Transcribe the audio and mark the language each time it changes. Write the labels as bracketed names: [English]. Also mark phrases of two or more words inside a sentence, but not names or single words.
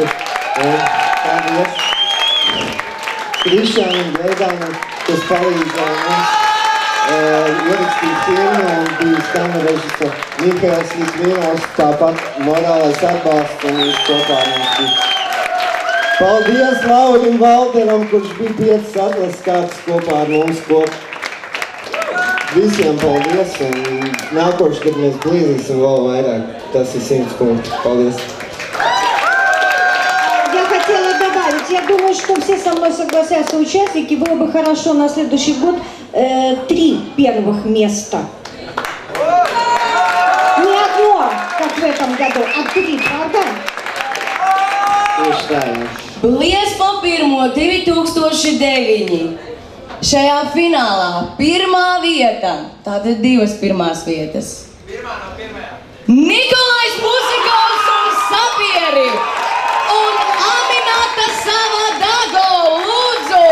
[Latvian] Un paldies Krišānam Greidanam, kas palīdzēja mums ierakstīt filmu un bija skaņu režisors Mihails Litvinovs, tāpat morālais atbalsts un viņš kopā mums bija. Paldies Laurim Valteram, kurš bija 5 atlases kārtas kopā ar mums kopā. Visiem paldies, un nākošu, kad mēs blīzīsim vēl vairāk. Tas ir 100 punkti. Paldies! [Russian] Я хотела добавить, я думаю, что все со мной согласятся участники, было бы хорошо на следующий год 3 первых места. Не одно, как в этом году, а 3, правда? [Latvian] Tieši tā, jā. Blesks pa Pirmo 2009. Šajā finālā pirmā vieta, tātad 2 pirmās vietas. Pirmā no pirmajā. Nikolais Pusikovs un Sapieri un Aminata Savadago, lūdzu!